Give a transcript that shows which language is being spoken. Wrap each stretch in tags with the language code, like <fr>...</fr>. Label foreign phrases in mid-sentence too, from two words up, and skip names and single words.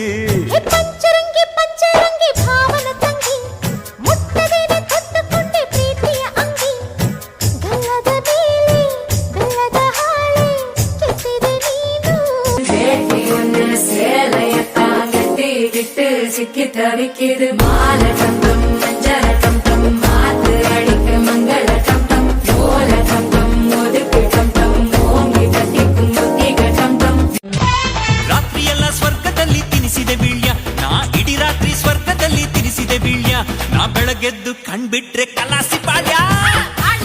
<kn>ಪಂಚರಂಗಿ ಪಂಚರಂಗಿ ಭಾವನ ತಂಗಿ ಮುಟ್ಟದೇನೆ ತೊಟ್ಟುಕೊಂಡೆ ಪ್ರೀತಿಯ ಅಂಗಿ ಗಲ್ಲದ ಮೇಲೆ ಬೆಲ್ಲದ ಹಾಳೆ ಕೆತ್ತಿದೆ ನೀನು</kn> <ta>சேலைய தாங்கட்டி விட்டு சிக்கி தவிக்குது மால டம்டம் மஞ்சள டம்டம் மாத்து அடிக்க மங்கள டம்டம் ஓல டம்டம் ஒதுக்கு டம்டம் ஓங்கி கட்டிக்கும் முத்திக டம்டம்</ta> <kn>ರಾತ್ರಿಯೆಲ್ಲ ಸ್ವರ್ಗದಲ್ಲಿ ತಿನಿಸಿದೆ ಬೀಳ್ಯ ನಾ ಇಡೀ ರಾತ್ರಿ ಸ್ವರ್ಗದಲ್ಲಿ ತಿನಿಸಿದೆ ಬೀಳ್ಯ ನಾ ಬೆಳಗೆದ್ದು ಕಣ್ಬಿಟ್ರೆ ಕಲಾಸಿ ಪಾಳ್ಯ</kn>